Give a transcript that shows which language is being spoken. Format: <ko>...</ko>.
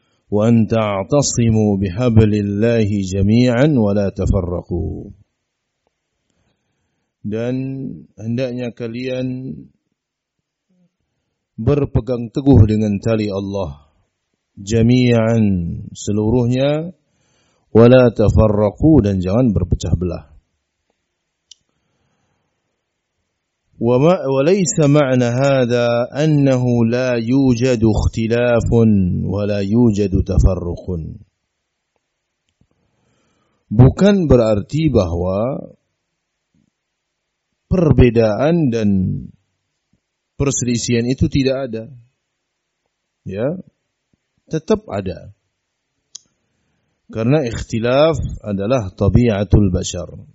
<ar>wa anta'tasimu bihablillahi jami'an wa la tafarraqu,</ar> <id>dan hendaknya kalian berpegang teguh dengan tali Allah jami'an seluruhnya,</id> <ar>wa la tafarraqu,</ar> <id>dan jangan berpecah belah.</id> <ar>وما وليس معنى هذا انه لا يوجد اختلاف ولا يوجد تفرق.</ar> <id>Bukan berarti bahwa perbedaan dan perselisihan itu tidak ada. Ya. Tetap ada. Karena ikhtilaf adalah tabiatul bashar.</id>